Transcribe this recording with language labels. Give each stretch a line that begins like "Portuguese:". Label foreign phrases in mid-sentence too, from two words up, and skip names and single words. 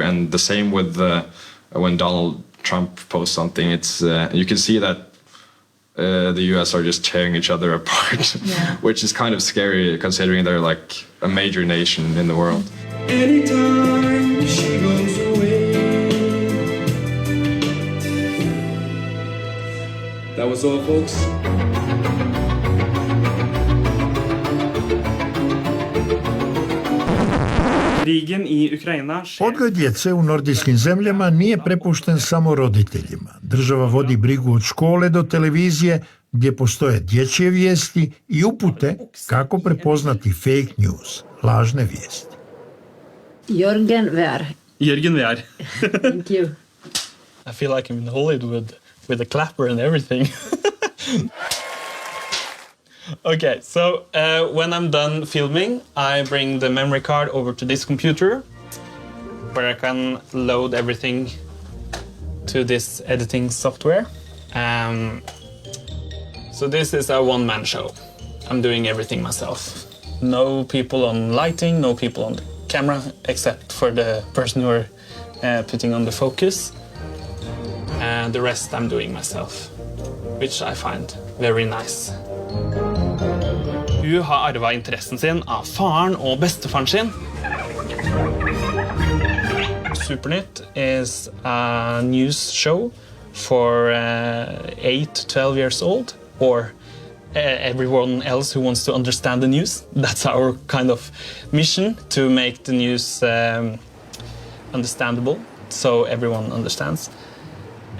English: And the same with when Donald Trump posts something, it's you can see that the US are just tearing each other apart, which is kind of scary considering they're like a major nation in the world. Anytime she goes away. That was all, folks.
Croatian: Odgoj djece u nordijskim zemljama nije prepušten samo roditeljima. Država vodi brigu od škole do televizije, gdje postoje dječje vijesti i upute kako prepoznati
English: fake news,
Croatian: lažne vijesti. Jørgen Vær. Jørgen Vær.
English: Thank you. I feel like I'm in Hollywood with a clapper and everything. Okay, so when I'm done filming, I bring the memory card over to this computer where I can load everything to this editing software. So this is a one-man show. I'm doing everything myself. No people on lighting, no people on the camera, except for the person who are putting on the focus. And the rest I'm doing myself, which I find very nice.
Norwegian: Hun har arvet interessen sin av faren og bestefaren sin.
English: Supernytt is a news show for 8 to 12 years old, or everyone else who wants to understand the news. That's our kind of mission, to make the news understandable, so everyone understands.